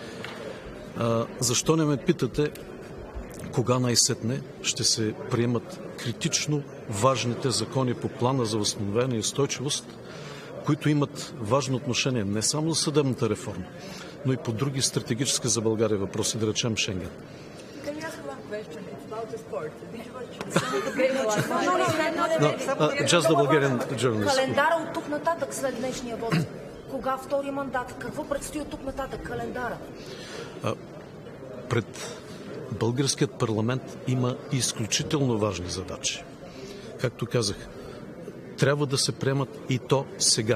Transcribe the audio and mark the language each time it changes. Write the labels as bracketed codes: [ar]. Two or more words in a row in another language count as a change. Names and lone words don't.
[bg] Защо не ме питате кога най-сетне ще се приемат критично важните закони по плана за възстановяване и устойчивост, които имат важно отношение не само за съдебната реформа, но и по други стратегически за България въпроси, да речем Шенген. [en] Just the Bulgarian journalist. [bg] Календара от тук нататък след днешния вод. Кога втори мандат? Какво предстои от тук нататък? Календара? Пред българският парламент има изключително важни задачи. Както казах, трябва да се приемат и то сега.